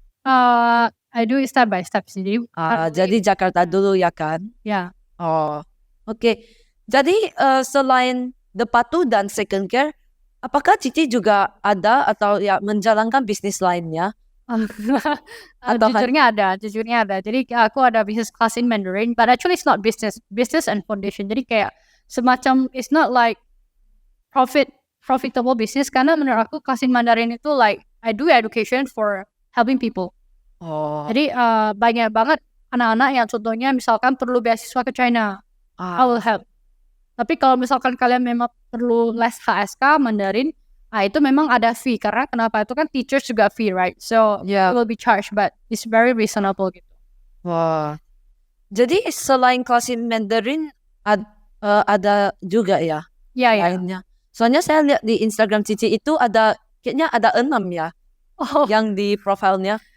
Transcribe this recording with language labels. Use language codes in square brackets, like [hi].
[en] I do it step by step sih. [id] Jadi Jakarta dulu ya kan? Ya. Oke. Jadi selain Depatu dan Second Care, apakah Cici juga ada atau ya menjalankan bisnis lainnya? Jujurnya ada. Jadi aku ada [en] business class in Mandarin, but actually it's not business and foundation. [id] Jadi kayak semacam, [en] it's not like profitable business, [id] karena menurut aku kelas [en] in Mandarin itu like I do education for helping people. [id] Jadi banyak banget anak-anak yang contohnya misalkan perlu beasiswa ke China, [en] I will help. [id] Tapi kalau misalkan kalian memang perlu les HSK Mandarin, itu memang ada fee, karena kenapa, itu kan teachers juga fee, [en] right? So it will be charged, but it's very reasonable gitu. [id] Jadi selain kelas in Mandarin ada juga ya? Lainnya. Soalnya saya lihat di Instagram Cici itu kayaknya ada 6 ya, yang di profilnya.